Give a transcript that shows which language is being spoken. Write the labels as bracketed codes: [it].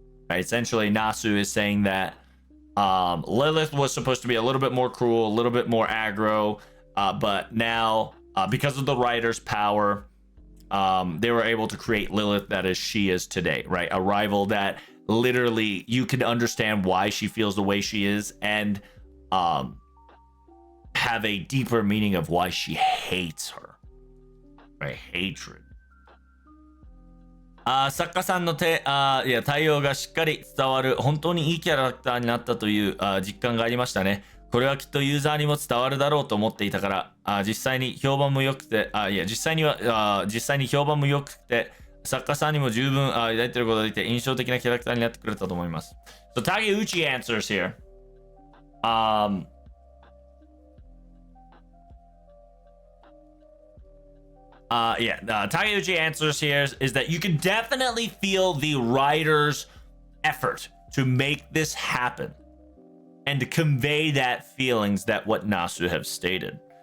[en] Right? Essentially, Nasu is saying that Lilith was supposed to be a little bit more cruel, a little bit more aggro, but now, because of the writer's power, they were able to create Lilith that is she is today, right? A rival that literally you can understand why she feels the way she is and have a deeper meaning of why she hates her, right? Hatred. [ja] 作家さんの対応がしっかり伝わる本当にいいキャラクターになったという実感がありましたね。これはきっとユーザーにも伝わるだろうと思っていたから実際に評判も良くて実際に評判も良くて作家さんにも十分抱いてることができて印象的なキャラクターになってくれたと思います。 [en] So Takeuchi answers here. Takeuchi answers here is that you can definitely feel the writer's effort to make this happen and to convey that feelings that what Nasu have stated.